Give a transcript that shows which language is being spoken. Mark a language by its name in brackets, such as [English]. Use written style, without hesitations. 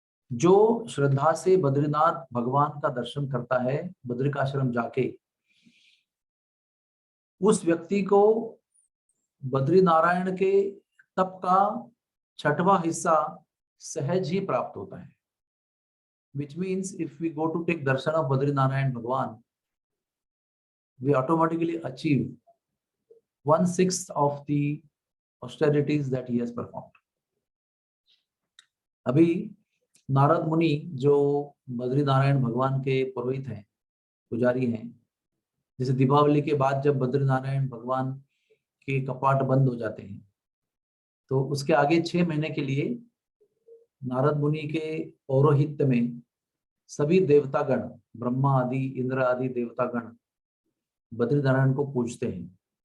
[Hindi] जो श्रद्धा से बद्रीनाथ भगवान का दर्शन करता है, बद्रिकाश्रम जाके, उस व्यक्ति को बद्री नारायण के तप का 6वां हिस्सा सहज ही प्राप्त होता है। [English] Which means if we go to take darshan of Badri Narayan Bhagwan, we automatically achieve 1/6 of the austerities that he has performed. [Hindi] अभी नारद मुनि जो बद्री नारायण भगवान के पुरोहित हैं, पुजारी हैं, जैसे दीपावली के बाद जब बद्री नारायण भगवान के कपाट बंद हो जाते हैं तो उसके आगे 6 महीने के लिए नारद मुनि के पौरोहित्य में सभी देवतागण, ब्रह्मा आदि, इंद्र आदि देवतागण बद्रीनारायण को पूजते हैं।